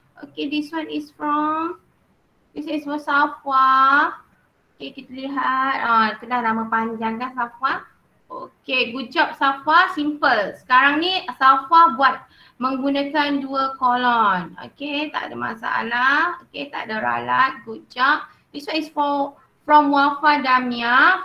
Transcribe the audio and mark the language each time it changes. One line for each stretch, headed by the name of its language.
English: Okay, this one is from Safwa.
Malay: Okay, kita lihat. Itu dah nama panjang kan Safwa.
English: Okay, good job Safwa. Simple.
Malay: Sekarang ni Safwa buat menggunakan dua kolon. Okay, tak ada masalah. Okay, tak ada ralat.
English: Good job. This one is from Wafa Damia.